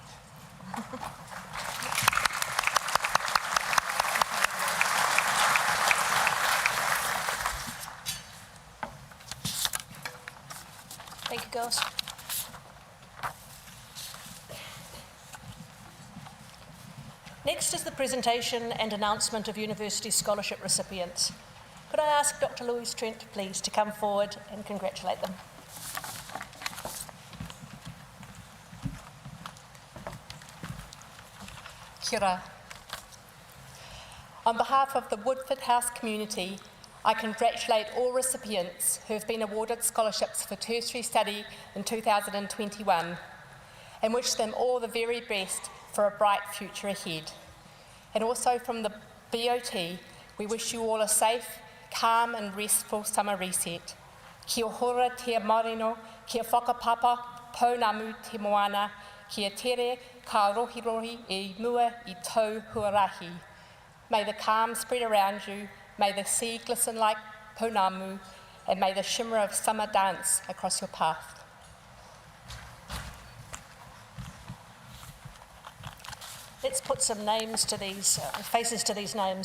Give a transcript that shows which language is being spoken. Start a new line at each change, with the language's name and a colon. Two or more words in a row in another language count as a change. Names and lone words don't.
English: Thank you, girls. Next is the presentation and announcement of university scholarship recipients. Could I ask Dr. Louise Trent, please, to come forward and congratulate them?
Māori: Kia ora.
English: On behalf of the Woodford House community, I congratulate all recipients who have been awarded scholarships for tertiary study in 2021 and wish them all the very best for a bright future ahead. And also from the BOT, we wish you all a safe, calm and restful summer reset.
Māori: Kia hora te marino, kia whakapapa, pounamu te moana, kia tere ka rohirohi e mua I tau huarahi.
English: May the calm spread around you, may the sea glisten like pounamu, and may the shimmer of summer dance across your path. Let's put some names to these, faces to these names.